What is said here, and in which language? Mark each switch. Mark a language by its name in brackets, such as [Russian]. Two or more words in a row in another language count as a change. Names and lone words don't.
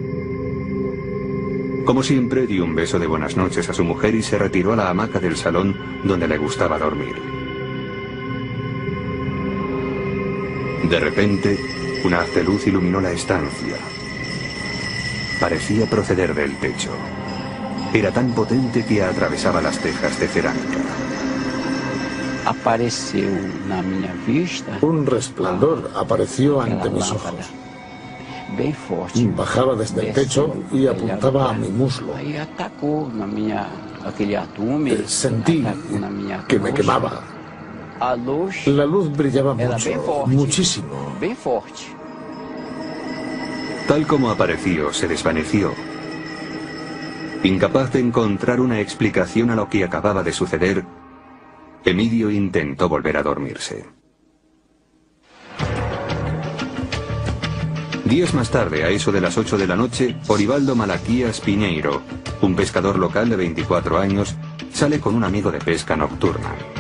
[Spanish] Como siempre, dio un beso de buenas noches a su mujer y se retiró a la hamaca del salón donde le gustaba dormir. De repente, un haz de luz iluminó la estancia. parecía proceder del techo. Era tan potente que atravesaba las tejas de cerámica. [Portuguese] Apareceu na minha vista. [Spanish] Un resplandor apareció ante mis ojos. [Portuguese] Bem forte. [Spanish] Bajaba desde el techo y apuntaba a mi muslo. [Portuguese] Aí atacou na minha, aquele atume. [Spanish] Sentí [Portuguese] na minha [Spanish] que me quemaba. [Portuguese] A luz [Spanish] La luz brillaba [Portuguese] era bem [Spanish] mucho, [Portuguese] forte. [Spanish] muchísimo. [Portuguese] Bem forte. [Spanish] Tal como apareció, se desvaneció. Incapaz de encontrar una explicación a lo que acababa de suceder, Emilio intentó volver a dormirse. Días más tarde, a eso de las 8 de la noche, Orivaldo Malaquías Piñeiro, un pescador local de 24 años, sale con un amigo de pesca nocturna.